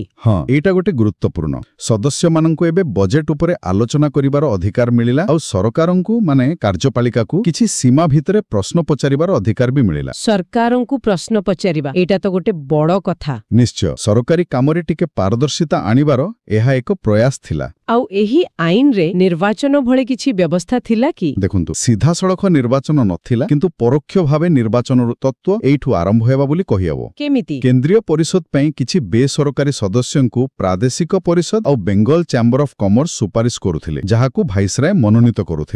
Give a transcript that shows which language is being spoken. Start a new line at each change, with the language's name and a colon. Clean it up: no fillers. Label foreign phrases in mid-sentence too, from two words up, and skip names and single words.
Odia: ହଁ ଏଟା ଗୋଟେ ଗୁରୁତ୍ୱପୂର୍ଣ୍ଣ ସଦସ୍ୟ ମାନଙ୍କୁ ଏବେ ବଜେଟ ଉପରେ ଆଲୋଚନା କରିବାର ଅଧିକାର ମିଳିଲା ଔର ସରକାରଙ୍କୁ ମାନେ କାର୍ଯ୍ୟପାଳିକା କୋ କିଛି ସୀମା ଭିତରେ ପ୍ରଶ୍ନ ପଚାରିବାର ଅଧିକାର ଭି ମିଳିଲା ସରକାରଙ୍କୁ ପ୍ରଶ୍ନ ପଚାରିବା ଏଟା ତ ଗୋଟେ ବଡ଼ କଥା ନିଶ୍ଚୟ ସରକାରୀ କାମରେ ଟିକେ ପାରଦର୍ଶିତା ଆଣିବାର ଏହା ଏକ ପ୍ରୟାସ ଥିଲା ଆଉ ଏହି ଆଇନରେ ନିର୍ବାଚନ ଭଳି କିଛି ବ୍ୟବସ୍ଥା ଥିଲା କି? ଦେଖନ୍ତୁ, ସିଧାସଳଖ ନିର୍ବାଚନ ନଥିଲା, କିନ୍ତୁ ପରୋକ୍ଷ ଭାବେ ନିର୍ବାଚନର ତତ୍ତ୍ୱ ଏଇଠୁ ଆରମ୍ଭ ହେବା ବୋଲି କହିହେବ। କେମିତି? କେନ୍ଦ୍ରୀୟ ପରିଷଦ ପାଇଁ କିଛି ବେସରକାରୀ ସଦସ୍ୟଙ୍କୁ ପ୍ରାଦେଶିକ ପରିଷଦ ଆଉ ବେଙ୍ଗଲ ଚ୍ୟାମ୍ବର ଅଫ୍ କମର୍ସ ସୁପାରିଶ କରୁଥିଲେ, ଯାହାକୁ ଭାଇସରାୟ ମନୋନୀତ କରୁଥିଲେ।